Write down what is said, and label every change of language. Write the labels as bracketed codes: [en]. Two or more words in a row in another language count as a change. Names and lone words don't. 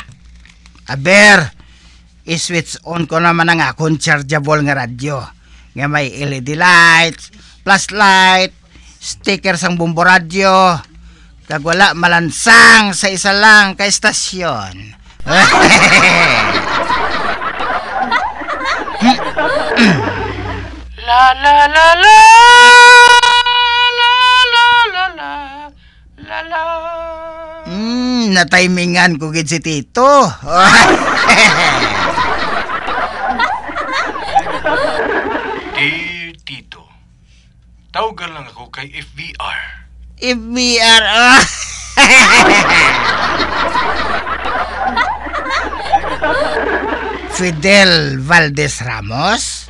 [hil] Aber, i- [en] switch on [hil] ko naman ang akong chargeable nga radyo. Nga may LED lights, flashlight, sticker sang bumbo radyo. Kag wala malansang sa isa lang ka estasyon. La la la la la la. Natimingan ko gid si Tito. Tito, tawagan lang ako kay FBR. FBR. Fidel Valdez Ramos?